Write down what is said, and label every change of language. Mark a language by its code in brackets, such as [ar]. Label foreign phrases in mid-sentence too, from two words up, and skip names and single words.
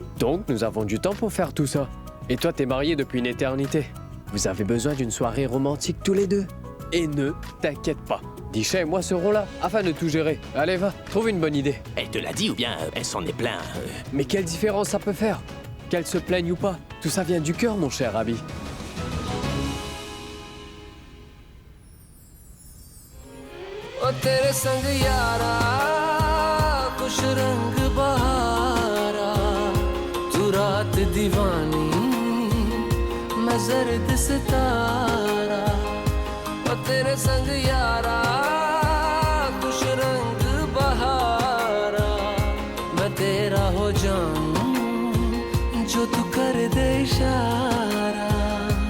[fr] Donc, nous avons du temps pour faire tout ça. Et toi, t'es marié depuis une éternité. Vous avez besoin d'une soirée romantique tous les deux. Et ne t'inquiète pas. Disha et moi serons là, afin de tout gérer. Allez, va, trouve une bonne idée. Elle te l'a dit ou bien elle s'en est plainte Mais quelle différence ça peut faire? Qu'elle se plaigne ou pas, tout ça vient du cœur, mon cher Abby. [hi] ओ तेरे संग यारा कुछ रंग बहारा तू रात दीवानी मैं जर्द सितारा ओ तेरे संग यारा कुछ रंग बहारा मैं तेरा हो जाऊं जो तू कर दे इशारा